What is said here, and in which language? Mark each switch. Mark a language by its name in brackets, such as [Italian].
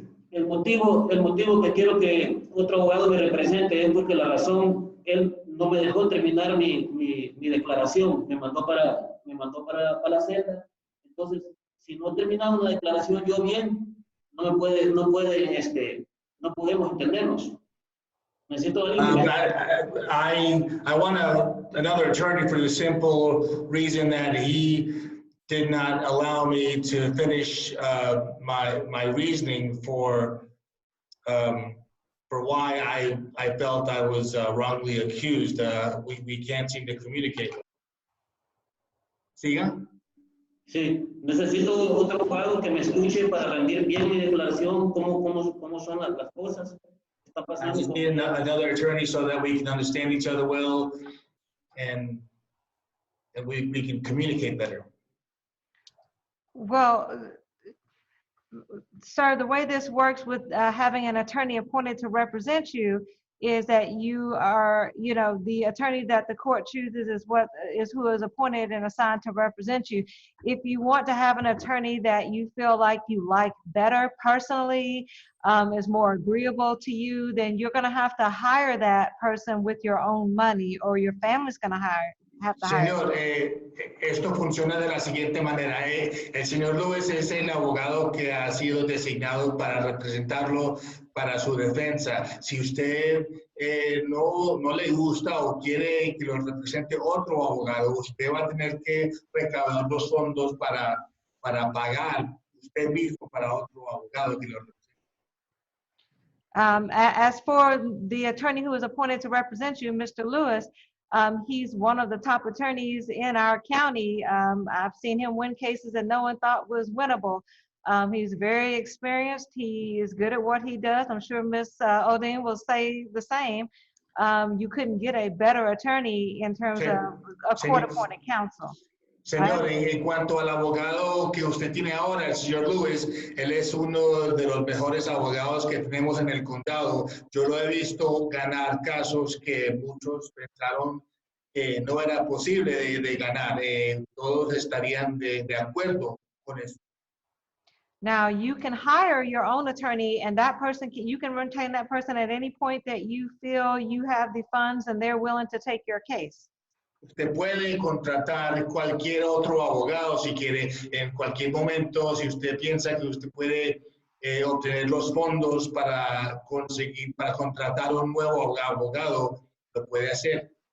[Spanish] El motivo que quiero que otro abogado me represente es porque la razón, él no me dejó terminar mi declaración, me mandó para la celda. Entonces, si no he terminado una declaración yo bien, no podemos entendernos. Necesito [English] I want another attorney for the simple reason that he did not allow me to finish my reasoning for why I felt I was wrongly accused. We can't seem to communicate. [Spanish] Siga? Sí, necesito otro abogado que me escuche para rendir bien mi declaración, cómo son las cosas. Está [English] I [Spanish] pasando [English] just [Spanish] con [English] need [Spanish] mi- [English] another attorney so that we can understand each other well and we can communicate better. Well, sir, the way this works with having an attorney appointed to represent you is that you are, you know, the attorney that the court chooses is who is appointed and assigned to represent you. If you want to have an attorney that you feel like you like better personally, is more agreeable to you, then you're going to have to hire that person with your own money, or your family's going to have to hire. [Spanish] Señor, esto funciona de la siguiente manera. El señor Lewis es el abogado que ha sido designado para representarlo para su defensa. Si usted no le gusta o quiere que lo represente otro abogado, usted va a tener que recaudar los fondos para pagar usted mismo para otro abogado que lo represente. [English] As for the attorney who is appointed to represent you, Mr. Lewis, he's one of the top attorneys in our county. I've seen him win cases that no one thought was winnable. He's very experienced. He is good at what he does. I'm sure Ms. Odin will say the same. You couldn't get a better attorney in terms of a court-appointed counsel. [Spanish] Señor, en cuanto al abogado que usted tiene ahora, el señor Lewis, él es uno de los mejores abogados que tenemos en el condado. Yo lo he visto ganar casos que muchos pensaron que no era posible de ganar. Todos estarían de acuerdo con eso. [English] Now, you can hire your own attorney, and that person you can retain that person at any point that you feel you have the funds and they're willing to take your case. [Spanish] Usted puede contratar cualquier otro abogado si quiere, en cualquier momento, si usted piensa que usted puede obtener los fondos para contratar un nuevo abogado, lo puede hacer.